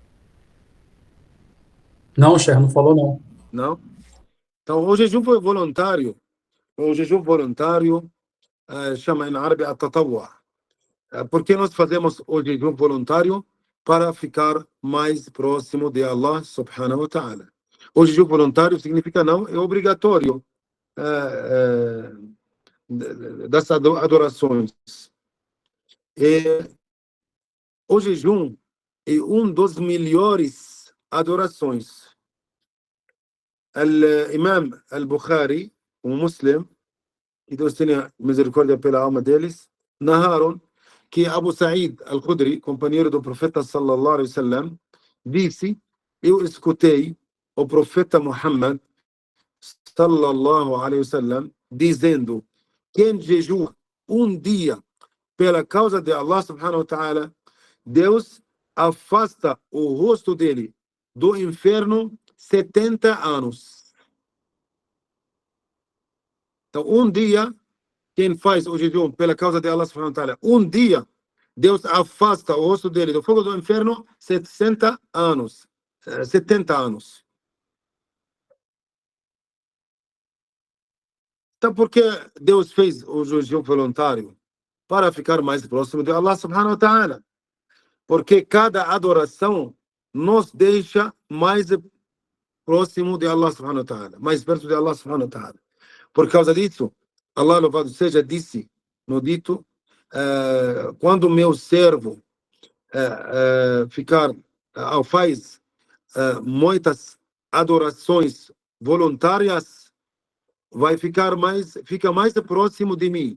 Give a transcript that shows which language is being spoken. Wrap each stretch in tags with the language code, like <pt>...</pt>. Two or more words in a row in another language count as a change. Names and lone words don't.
<pt>Não, chefe, não falou não. Não? Então, o jejum voluntário, chama em árabe at-tatawwu. Porque nós fazemos o jejum voluntário para ficar mais próximo de Allah</pt> <ar>سبحانه وتعالى.</ar> <pt>O jejum voluntário significa não é obrigatório das adorações. O jejum é um dos melhores adorações. Imam al-Bukhari, Muslim, que Deus tenha misericórdia pela alma deles, narraram que Abu Sa'id al-Khudri, companheiro do profeta</pt> <ar>صلى الله عليه وسلم,</ar> <pt>disse, eu escutei o profeta Muhammad</pt> <ar>صلى الله عليه وسلم</ar> <pt>dizendo, quem jejua um dia pela causa de Allah</pt> <ar>سبحانه وتعالى,</ar> <pt>Deus afasta o rosto dele do inferno 70 anos. Então, um dia, quem faz o jejum pela causa de Allah</pt> <ar>سبحانه وتعالى,</ar> <pt>um dia, Deus afasta o rosto dele do fogo do inferno 60 anos. 70 anos. Então, por que Deus fez o jejum voluntário? Para ficar mais próximo de Allah</pt> <ar>سبحانه وتعالى.</ar> <pt>Porque cada adoração nos deixa mais próximo de Allah</pt> <ar>سبحانه وتعالى,</ar> <pt>mais perto de Allah</pt> <ar>سبحانه وتعالى.</ar> <pt>Por causa disso, Allah louvado seja disse no dito, quando meu servo faz muitas adorações voluntárias, fica mais próximo de mim.</pt>